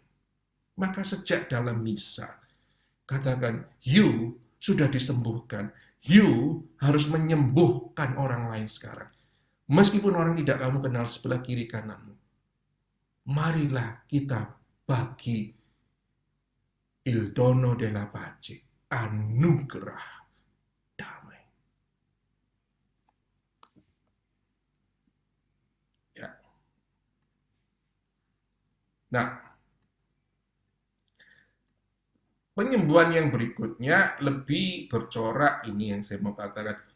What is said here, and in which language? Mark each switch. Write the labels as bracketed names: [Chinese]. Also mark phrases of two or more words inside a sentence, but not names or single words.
[Indonesian] Maka sejak dalam misa, katakan, you sudah disembuhkan, you harus menyembuhkan orang lain sekarang. Meskipun orang tidak kamu kenal sebelah kiri kananmu, marilah kita bagi [Italian] il dono della pace, [Indonesian] anugerah damai. Ya. Nah, penyembuhan yang berikutnya lebih bercorak, ini yang saya mau katakan.